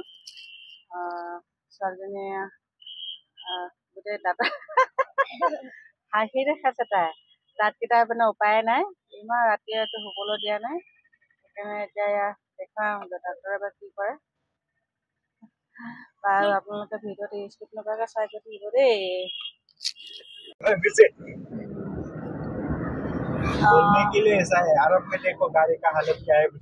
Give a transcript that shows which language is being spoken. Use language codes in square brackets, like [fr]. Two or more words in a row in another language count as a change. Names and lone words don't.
[as] ছোৱালীজনীয়ে গোটেই দাঁত হাঁহি দেখাইছে, তাই দাঁতকেইটা মানে উপায় নাই, ইমান ৰাতিয়ে শুবলৈ দিয়া নাই। সেইকাৰণে এতিয়া দেখাওঁ ডাক্তৰে বা কি কৰে। বাৰু আপোনালোকে ভিডিঅ'টো স্কিপ নকৰাকৈ চাই গৈ থাকিব দেই। [hi] बोलने के लिए ऐसा है, अरब में देखो गाड़ी का हालत क्या है।